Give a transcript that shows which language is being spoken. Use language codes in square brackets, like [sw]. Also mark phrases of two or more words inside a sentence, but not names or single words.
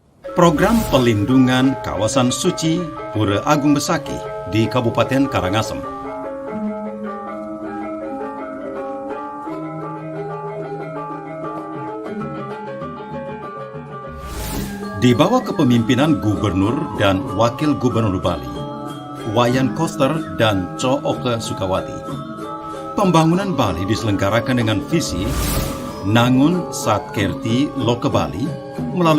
[id] Program Pelindungan Kawasan Suci Pura Agung Besaki di Kabupaten Karangasem. Di bawah kepemimpinan Gubernur dan Wakil Gubernur Bali, Wayan Koster dan Co Oke Sukawati, pembangunan Bali diselenggarakan dengan visi Nangun Satkerti Loke Bali melalui